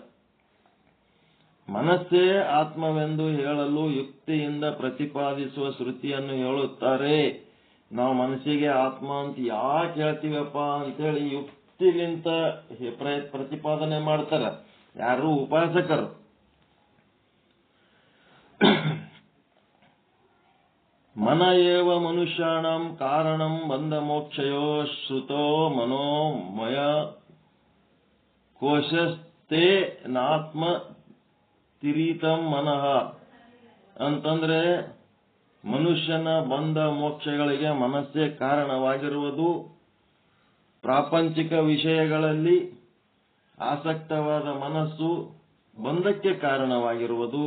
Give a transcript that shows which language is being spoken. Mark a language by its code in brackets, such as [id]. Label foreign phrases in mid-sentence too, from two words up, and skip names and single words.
[kn] ಮನಸ್ಸೇ ಆತ್ಮವೆಂದು ಹೇಳಲು ಯುಕ್ತಿಯಿಂದ ಪ್ರತಿಪಾದಿಸುವ ಶ್ರುತಿಯನ್ನು ಹೇಳುತ್ತಾರೆ. ನಾವು ಮನಸ್ಸಿಗೆ ಆತ್ಮ ಅಂತ ಯಾಕೆ ಹೇಳ್ತೀವಪ್ಪ ಅಂತೇಳಿ ಯುಕ್ತಿಲಿಂತ ಪ್ರತಿಪಾದನೆ ಮಾಡ್ತಾರ. ಯಾರು? ಉಪಾಸಕರು. [sa] ಮನ ಏವ ಮನುಷ್ಯಾಣಂ ಕಾರಣಂ ಬಂಧ ಮೋಕ್ಷಯೋ ಶ್ರುತೋ ಮನೋಮಯ ಕೋಶಸ್ಥೆ ನಾತ್ಮ ತಿರೀತಂ ಮನಃ [kn] ಅಂತಂದ್ರೆ, ಮನುಷ್ಯನ ಬಂಧ ಮೋಕ್ಷಗಳಿಗೆ ಮನಸ್ಸೇ ಕಾರಣವಾಗಿರುವುದು. ಪ್ರಾಪಂಚಿಕ ವಿಷಯಗಳಲ್ಲಿ ಆಸಕ್ತವಾದ ಮನಸ್ಸು ಬಂಧಕ್ಕೆ ಕಾರಣವಾಗಿರುವುದು.